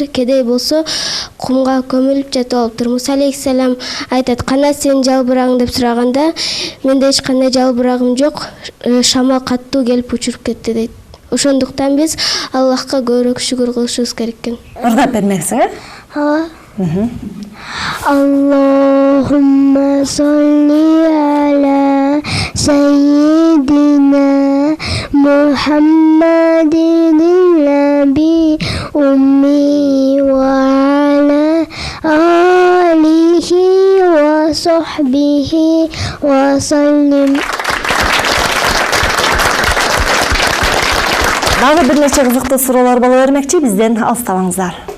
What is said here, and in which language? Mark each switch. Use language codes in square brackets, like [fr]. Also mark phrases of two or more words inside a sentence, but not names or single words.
[ky] Кедей болсо кумга көмүлүп жатып алыптыр. Муса алейхиссалам айтат, кана сен жалбырагың деп сураганда, менде эч кандай жалбырагым жок, шамал каттуу келип учуруп кетти дейт. Ошондуктан биз Аллахка көбүрөөк шүгүр кылышыбыз керек экен. Ырдап бермексиң, [ar] اللهم صل على سيدنا محمد النبي الأمي وعلى آله وصحبه وسلم. [ky] Дагы бир нече кызыктуу суроолор боло бермекчи, бизден алыстабаңыздар.